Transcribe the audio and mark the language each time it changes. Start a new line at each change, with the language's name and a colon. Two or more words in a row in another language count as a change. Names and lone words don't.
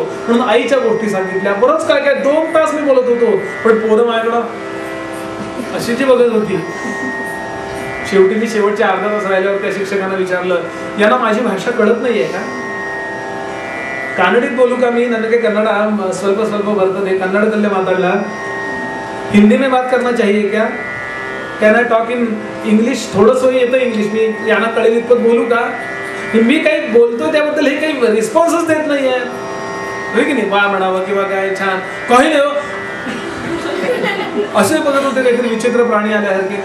Marathi: म्हणून आईच्या गोष्टी सांगितल्या, बरंच काय काय 2 तास मी बोलत होतो. पण पोरं माझ्याकडं अशी जी बघत होती. शेवटी मी शेवटच्या अर्धा तास राहिल्यावर त्या शिक्षकांना विचारलं, यांना माझी भाषा कळत नाहीये का? कन्नडित बोलू का मी?
Kannada: ನನಗೆ ಕನ್ನಡ ಸ್ವಲ್ಪ ಸ್ವಲ್ಪ ಬರ್ತದೆ, ಕನ್ನಡದಲ್ಲೇ ಮಾತಾಡಲ್ಲ,
Hindi: हिंदी में बात करना चाहिए क्या?
English: Can I talk in English?
Marathi: थोडंसं येतं इंग्लिश, मी यांना कळेल इतपत बोलू का? मी काही बोलतो त्याबद्दल हे काही रिस्पॉन्सच देत नाहीये, होय की नाही? वा म्हणावं किंवा काय छान काही नाही हो, असे बघत होते काहीतरी विचित्र प्राणी आल्यासारखे.